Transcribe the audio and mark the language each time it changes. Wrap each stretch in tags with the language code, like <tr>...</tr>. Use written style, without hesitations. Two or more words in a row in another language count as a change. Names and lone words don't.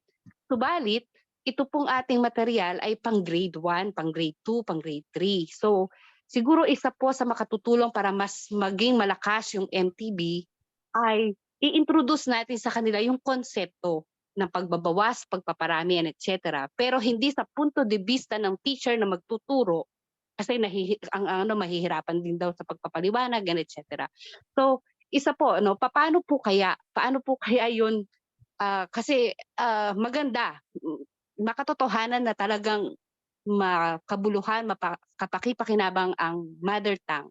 <tl>Subalit, ito pong ating material ay pang grade 1, pang grade 2, pang grade 3. So, siguro isa po sa makatutulong para mas maging malakas yung MTB ay i-introduce natin sa kanila yung konsepto ng pagbabawas, pagpaparami,</tl> <en>and etc.</en> <tl>Pero hindi sa</tl> <es>punto de vista</es> <tl>ng teacher na magtuturo kasi mahihirapan din daw sa pagpapaliwanag,</tl> <en>and etc.</en> <tl>So, isa po, paano po kaya yun? Kasi maganda, makatotohanan na talagang makabuluhan, kapakipakinabang ang</tl> <en>mother tongue.</en>